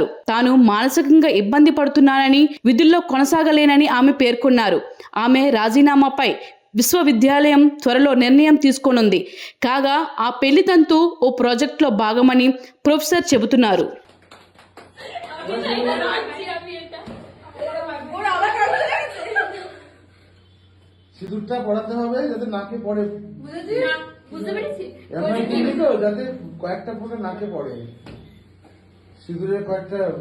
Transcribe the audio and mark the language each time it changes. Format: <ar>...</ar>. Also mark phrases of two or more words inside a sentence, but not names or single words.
<te>తాను మానసికంగా ఇబ్బంది పడుతున్నానని, విధుల్లో కొనసాగలేనని ఆమె పేర్కొన్నారు. ఆమె రాజీనామాపై విశ్వవిద్యాలయం త్వరలో నిర్ణయం తీసుకోనుంది. కాగా ఆ పెళ్లి తంతు ఓ ప్రాజెక్టులో భాగమని ప్రొఫెసర్ చెబుతున్నారు.</te> <bn>সিঁদুরটা পড়াতে হবে যাতে নাকে পড়ে, বুঝতে পেরেছি যাতে কয়েকটা ফোঁটা নাকে পড়ে, সিঁদুরের কয়েকটা</bn>